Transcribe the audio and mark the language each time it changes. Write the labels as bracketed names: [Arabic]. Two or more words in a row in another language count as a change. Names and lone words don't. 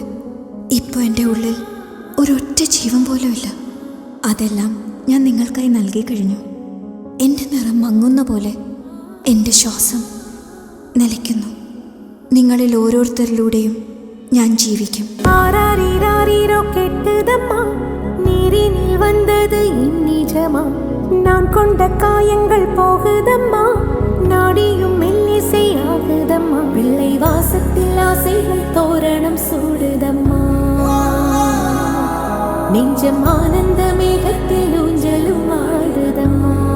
[Malayalam] ഇപ്പോൾ എൻ്റെ ഉള്ളിൽ ഒരൊറ്റ ജീവൻ പോലും ഇല്ല. അതെല്ലാം ഞാൻ നിങ്ങൾക്കായി നൽകി കഴിഞ്ഞു. എൻ്റെ നിറം മങ്ങുന്ന പോലെ എൻ്റെ ശ്വാസം നിലയ്ക്കുന്നു. നിങ്ങളിൽ ഓരോരുത്തരിലൂടെയും ഞാൻ ജീവിക്കും. [Tamil] ஆராரிராரிரோ கேட்டதம்மா, நீரினில் வந்தது இந்நிஜமா, நான் கொண்ட காயங்கள் போகுதம்மா, நாடியும் மெல்லிசை ஆகுதம்மா, பிள்ளை வாசத்தில் ஆசைகள் தோரணம் சூடுதம்மா, நெஞ்சம் ஆனந்த மேகத்தில் ஊஞ்சலும் ஆடுதம்மா.